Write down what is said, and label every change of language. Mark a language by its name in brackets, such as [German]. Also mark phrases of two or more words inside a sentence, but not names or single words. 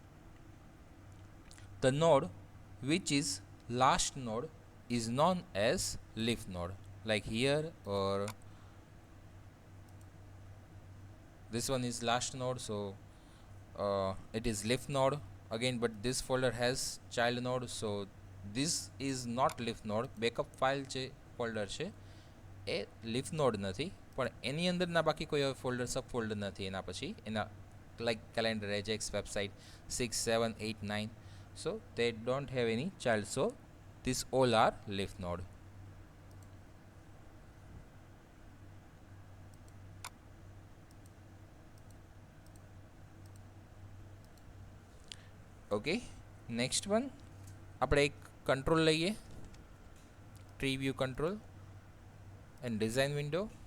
[English] The node which is last node is known as leaf node, like here, or this one is last node, so it is leaf node again, but this folder has child node, so this is not leaf node. Backup file [Gujarati] જે ફોલ્ડર છે એ [English] leaf node [Gujarati] નથી, પણ એની અંદરના બાકી કોઈ ફોલ્ડર [English] sub folder [Gujarati] નથી એના પછી એના, [English] like calendar, ajax, website 6, 7, 8, 9, so they don't have any child, so these all are leaf node. Okay, next one [Gujarati] આપણે એક કંટ્રોલ લઈએ, [English] tree view control, and design window.